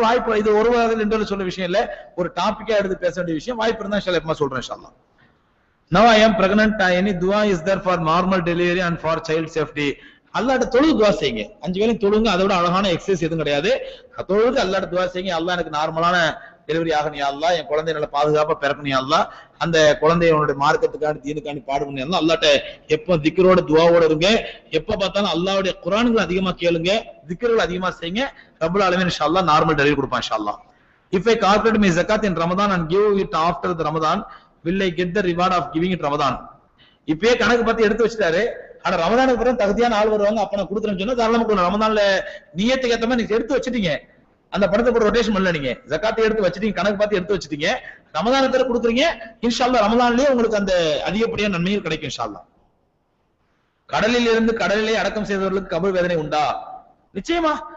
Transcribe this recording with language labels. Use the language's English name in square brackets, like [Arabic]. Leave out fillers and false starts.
[Tamil] வாய்ப்பு இது ஒரு வாரம் என்று சொல்ல விஷயம் இல்ல, ஒரு டாபிக்கா எடுத்து பேச வேண்டிய விஷயம். வாய்ப்பு இருந்தா இன்ஷால்லா எப்பமா சொல்றேன் இன்ஷால்லா. [English] Now I am pregnant. Any dua is there for normal delivery and for child safety? [Tamil] அல்லாஹ்ட்ட தொழுது துவா செய்யுங்க. 5 வேளையும் தொழுங்க. அதோட அழகான எக்ஸசைஸ் எதுவும் கிடையாது. தொழுது அல்லாஹ்ட்ட துவா செய்யுங்க. அல்லாஹ் எனக்கு நார்மலான டெலிவரி ஆகணும் யா அல்லாஹ், என் குழந்தை நல்ல பாதுகாப்பா பிறக்கணும் யா அல்லாஹ், அந்த குழந்தைய உன்னுடைய மார்க்கத்துக்காண்டி தீனுக்காண்டி பாடுபண்ணி யா அல்லாஹ். அல்லாஹ்ட்ட எப்ப திக்ரோட துவாவோட இருங்க. எப்ப பார்த்தாலும் அல்லாஹ்வுடைய குர்ஆன்களை அதிகமா கேளுங்க, திக்ர்கள் அதிகமா செய்யுங்க. ரப்பல் ஆலமீன் இன்ஷாஅல்லாஹ் நார்மல் டெலிவரி கொடுப்பான் இன்ஷாஅல்லாஹ். [English] If I calculate my zakat in Ramadan and give it after the Ramadan, will I get the reward of giving it Ramadan? [Tamil] இப்பயே கணக்கு பார்த்து எடுத்து வச்சிட்டாரு. ஆனா ரமதானுக்கு பிறகு தகுதியான ஆள் வருவாங்க, அப்ப நான் கொடுத்துறேன்னு சொன்னா தாராளமா கொடுங்க. ரமதான்ல நியத்துக்கு ஏத்த மாதிரி நீங்க எடுத்து வச்சிட்டீங்க, அந்த படத்தை போட்டு ரொட்டேஷன் பண்ணல, நீங்க ஜகாத்தை எடுத்து வச்சிட்டீங்க, கணக்கு பார்த்து எடுத்து வச்சிட்டீங்க, ரமதானுக்கு பிறகு கொடுக்குறீங்க. இன்ஷால்லா ரமதான்லயே உங்களுக்கு அந்த அதிகப்படியான நன்மைகள் கிடைக்கும் இன்ஷால்லா. கடலில் இருந்து கடலிலே அடக்கம் செய்தவர்களுக்கு கபர் வேதனை உண்டா? நிச்சயமா.